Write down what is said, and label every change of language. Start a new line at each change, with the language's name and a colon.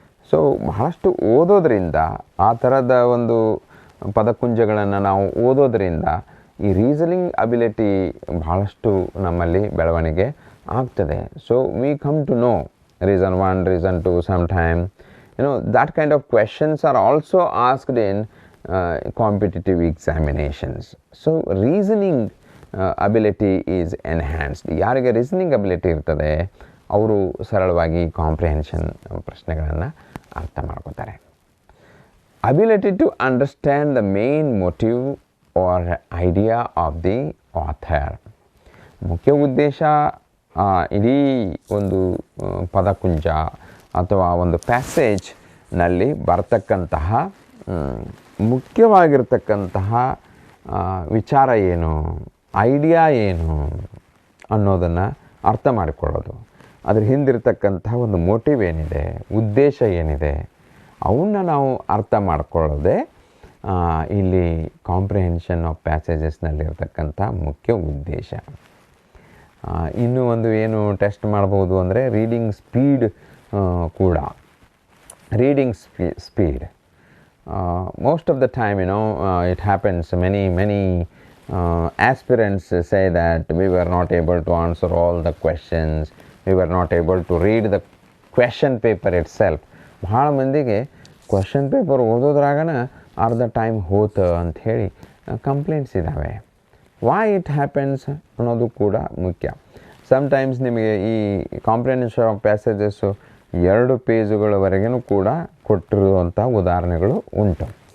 Kannada: So ಬಹಳಷ್ಟು ಓದೋದ್ರಿಂದ, ಆ ಥರದ ಒಂದು ಪದಕುಂಜಗಳನ್ನು ನಾವು ಓದೋದ್ರಿಂದ ಈ ರೀಸನಿಂಗ್ ಅಬಿಲಿಟಿ ಬಹಳಷ್ಟು ನಮ್ಮಲ್ಲಿ ಬೆಳವಣಿಗೆ ಆಗ್ತದೆ.
English: So we come to know reason 1, reason 2 sometime. That kind of questions are also asked in competitive examinations. So reasoning ability is enhanced.
Kannada: ಯಾರಿಗೆ ರೀಸನಿಂಗ್ ಅಬಿಲಿಟಿ ಇರ್ತದೆ ಅವರು ಸರಳವಾಗಿ ಕಾಂಪ್ರಿಹೆನ್ಷನ್ ಪ್ರಶ್ನೆಗಳನ್ನು ಅರ್ಥ ಮಾಡ್ಕೋತಾರೆ.
English: Ability to understand the main motive or idea of the author.
Kannada: ಮುಖ್ಯ ಉದ್ದೇಶ ಇಡೀ ಒಂದು ಪದಕುಂಜ ಅಥವಾ ಒಂದು ಪ್ಯಾಸೇಜ್ನಲ್ಲಿ ಬರ್ತಕ್ಕಂತಹ ಮುಖ್ಯವಾಗಿರ್ತಕ್ಕಂತಹ ವಿಚಾರ ಏನು, ಐಡಿಯಾ ಏನು ಅನ್ನೋದನ್ನು ಅರ್ಥ ಮಾಡಿಕೊಳ್ಳೋದು. ಅದ್ರ ಹಿಂದಿರ್ತಕ್ಕಂತಹ ಒಂದು ಮೋಟಿವ್ ಏನಿದೆ, ಉದ್ದೇಶ ಏನಿದೆ, ಅವನ್ನ ನಾವು ಅರ್ಥ ಮಾಡಿಕೊಳ್ಳೋದೇ ಇಲ್ಲಿ ಕಾಂಪ್ರಿಹೆನ್ಷನ್ ಆಫ್ ಪ್ಯಾಸೇಜಸ್ನಲ್ಲಿರ್ತಕ್ಕಂಥ ಮುಖ್ಯ ಉದ್ದೇಶ. ಇನ್ನೂ ಒಂದು ಏನು ಟೆಸ್ಟ್ ಮಾಡ್ಬೋದು ಅಂದರೆ ರೀಡಿಂಗ್ ಸ್ಪೀಡ್ ಕೂಡ.
English: Reading speed most of the time, it happens, many aspirants say that we were not able to answer all the questions, we were not able to read the question paper itself.
Kannada: ಬಹಳ ಮಂದಿಗೆ question paper ಓದೋದ್ರಾಗನ ಅರ್ಧ time ಹೋತ ಅಂಥೇಳಿ complaints ಇದ್ದಾವೆ.
English: why it happens
Kannada: ಅನ್ನೋದು ಕೂಡ ಮುಖ್ಯ. Sometimes ನಿಮಗೆ ಈ ಕಾಂಪ್ರಿಹೆನ್ಷನ್ ಆಫ್ ಪ್ಯಾಸೇಜಸ್ಸು 2 ಪೇಜುಗಳವರೆಗೂ ಕೂಡ ಕೊಟ್ಟಿರುವಂಥ ಉದಾಹರಣೆಗಳು ಉಂಟು.